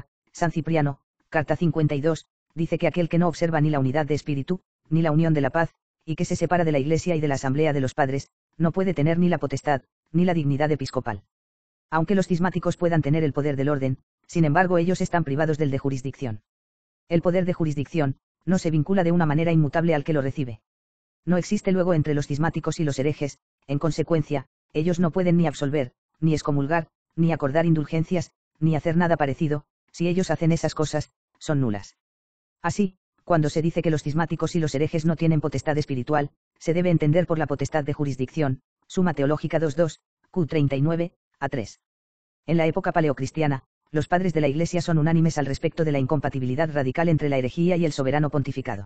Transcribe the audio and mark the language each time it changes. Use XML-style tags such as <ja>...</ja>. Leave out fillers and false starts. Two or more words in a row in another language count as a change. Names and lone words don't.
<es>San Cipriano, carta 52, dice que aquel que no observa ni la unidad de espíritu, ni la unión de la paz, y que se separa de la Iglesia y de la asamblea de los padres, no puede tener ni la potestad, ni la dignidad episcopal. Aunque los cismáticos puedan tener el poder del orden, sin embargo ellos están privados del de jurisdicción. El poder de jurisdicción, no se vincula de una manera inmutable al que lo recibe. No existe luego entre los cismáticos y los herejes, en consecuencia, ellos no pueden ni absolver, ni excomulgar, ni acordar indulgencias, ni hacer nada parecido, si ellos hacen esas cosas, son nulas. Así, cuando se dice que los cismáticos y los herejes no tienen potestad espiritual, se debe entender por la potestad de jurisdicción. Suma Teológica 2.2, Q39, A3. En la época paleocristiana, los padres de la Iglesia son unánimes al respecto de la incompatibilidad radical entre la herejía y el soberano pontificado.</es>